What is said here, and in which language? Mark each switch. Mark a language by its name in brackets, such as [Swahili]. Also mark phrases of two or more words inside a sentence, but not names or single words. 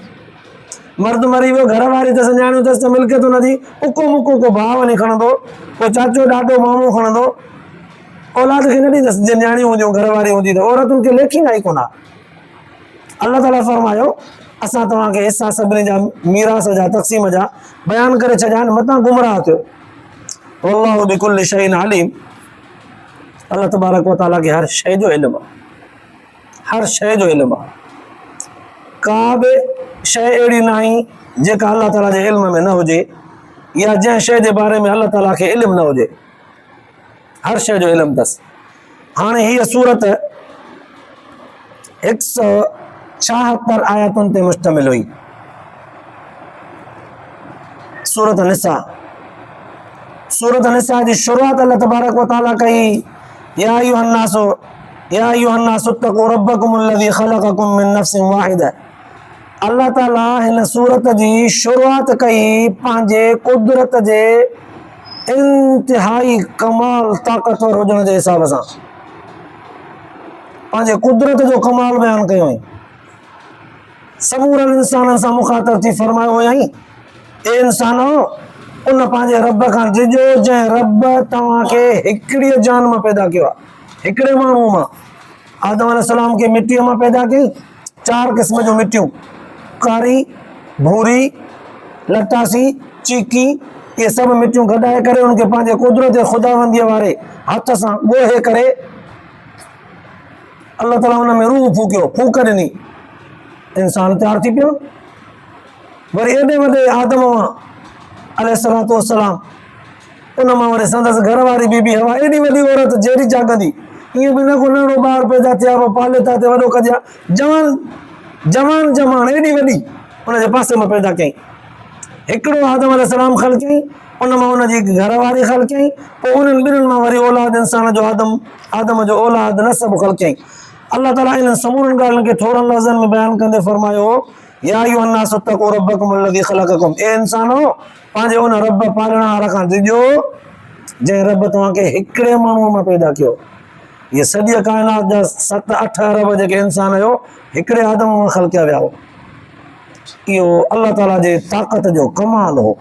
[Sindhi] मर्द मरी वियो, घर वारी अथसि, नियाणियूं अथसि, त मिल्कियत हुनजी उको मुको को भाउ वञी खणंदो, को चाचो ॾाॾो मामो खणंदो, औलाद खे न ॾींदसि। जे नियाणियूं हूंदियूं घर वारी हूंदी त औरतुनि खे लेखींदा ई कोन। अल्लाह ताला फरमायो असां तव्हांखे हिसा सभिनी जा मीरास जा तक़सीम जा बयानु करे छॾिया आहिनि, मतां गुमराह थियो। [Arabic] والله بكل شيء عليم, [Sindhi] अल्लाह तबारक व तआला खे हर शइ जो इल्मु आहे, हर शइ जो इल्मु आहे। का बि शइ अहिड़ी न आहे जेका अल्लाह ताला जे इल्म में न हुजे, या जंहिं शइ जे बारे में अल्लाह ताला खे इल्मु न हुजे, हर शइ जो इल्मु अथसि। हाणे हीअ सूरत 176 आयतुनि ते मुश्तमिल हुई, सूरत निसा। सूरत निसा जी शुरूआत अल्लाह तबारक व तआला कई, [Arabic] يا أيها الناس اتقوا ربكم الذي خلقكم من نفس واحدة. [Sindhi] अल्लाह ताला हिन सूरत जी शुरूआत कई पंहिंजे कुदरत जे इंतिहाई कमाल ताक़तवर हुजण जे हिसाब सां, पंहिंजे कुदरत जो कमाल बयानु कयो हुई। समूरनि इंसाननि सां मुख़ातब थी फरमायो हुयईं, ए इंसानो, उन पंहिंजे रब खां ॾिजो जंहिं रब तव्हांखे हिकिड़ी जान मां पैदा कयो आहे, हिकिड़े माण्हू मां। आदम अलैहिस्सलाम खे मिटीअ मां पैदा कई, 4 क़िस्म जूं मिटियूं, कारी, भूरी, लटासी, चीकी, ये सभु मिटियूं गॾाए करे उनखे पंहिंजे कुदरत ख़ुदाबंदीअ वारे हथ सां ॻोहे करे अल्लाह ताला हुन में रूह फूकियो, फूक ॾिनी, इंसान तयारु थी पियो। वरी एॾे वॾे आदम अलैहिस्सलातु वस्सलाम, उन मां वरी संदसि घर वारी बीबी हवा, एॾी वॾी औरत जहिड़ी जाॻंदी, ईअं बि न को नंढो ॿार पैदा थिया पाले था ते वॾो कजे, जवान जमान एॾी वॾी उनजे पासे मां पैदा कयईं। हिकिड़ो आदम अलैहिस्सलाम ख़लक़ई, उन मां उनजी घर वारी ख़लक़ई, पोइ उन्हनि ॿिन्हिनि मां वरी औलाद इंसान जो आदम जो औलाद नसब ख़लक़ई। अल्लाह ताला इन समूरनि ॻाल्हियुनि खे थोरनि लफ़्ज़नि में बयानु कंदे फरमायो, [Arabic] يا أيها الناس اتقوا ربكم الذي خلقكم, [Sindhi] ए इंसानो, पंहिंजे उन रब पालणहार खां ॾिजो जंहिं रब तव्हांखे हिकिड़े माण्हूअ मां पैदा कयो। ये सॼी काइनात जा 7-8 अरब जेके इंसान हुयो हिकिड़े आदम मां ख़लक़िया विया हो। इहो अल्लाह ताला जे ताक़त जो कमाल हो।